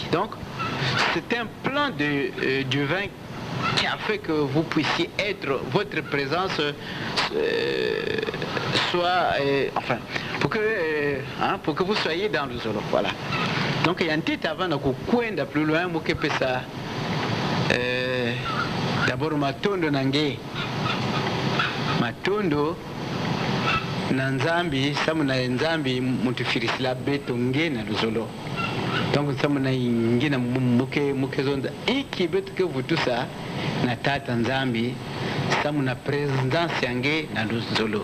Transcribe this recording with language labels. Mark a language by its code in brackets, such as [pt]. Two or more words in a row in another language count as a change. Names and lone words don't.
[fr] Donc c'est un plan de divin qui a fait que vous puissiez être, votre présence soit, enfin, pour que vous soyez dans le Zolo, voilà. Donc il y a un titre avant de couper plus loin, moi qui fais ça. [kg] D'abord matondo nange. Matondo na nzambi samu na nzambi mutufirisila beto nge na luzolo. Donc samu na ingina muke zonda iki beto ke vutusa na tata nzambi samu na presence yange na luzolo.